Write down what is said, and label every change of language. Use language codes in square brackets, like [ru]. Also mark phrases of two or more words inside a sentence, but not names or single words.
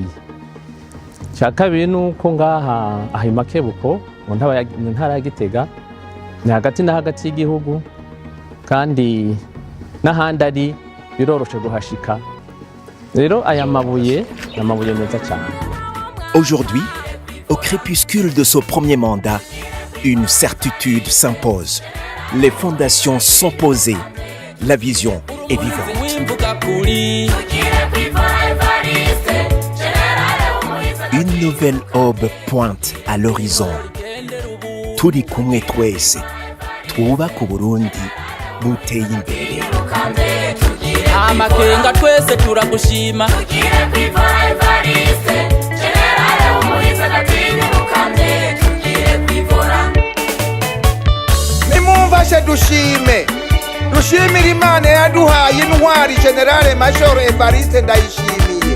[rn] Cya kabiri nuko ngaha ahi Makebuko mu ntara ya Gitega ni hagati na hagati y'igihugu kandi n'ahandi ari biroroshe guhashika. Rero aya mabuye n'amabuye meza cyane. [fr] Aujourd'hui, au crépuscule de son premier mandat, une certitude s'impose. Les fondations sont posées. La vision est vivante. Une nouvelle aube pointe à l'horizon. [rn] Turi kumwe twese twubaka Uburundi buteye imbere. Amakenga twese turagushima. Nimumfashe dushimire Imana yaduhaye intwari General Major Evariste Ndayishimiye.